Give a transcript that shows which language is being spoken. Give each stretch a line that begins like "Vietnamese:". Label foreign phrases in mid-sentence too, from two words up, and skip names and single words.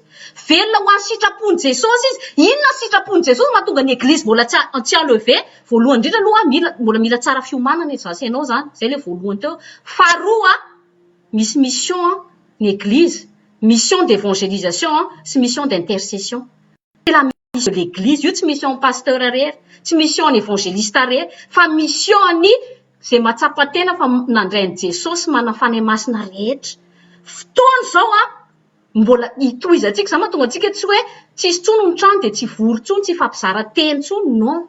Malagasy: Velona ho an'ny sitrapon'i Jesosy izy. Inona sitrapon'i Jesosy mahatonga ny Eglise mbola tsy enlevé. Voalohany indrindra aloha mbola mila tsara fiomanana izy zasenao zany. Zay ilay voalohany teo. Faharoa misy mission ny Eglise.
French: Mission d'évangélisation sy mission d'intercession. C'est la mission de l'Église.
Malagasy: Io tsy mission pasteur rery, tsy mission évangéliste rery, fa mission ny zay matsapa tena fa nandray an'i Jesosy manafany masina rehetra. Fotoana zao mbola itoizantsika zany mahatonga antsika tsy hoe tsisy tsony ny trano dia tsy vory tsony, tsy fampizara teny tsony, non.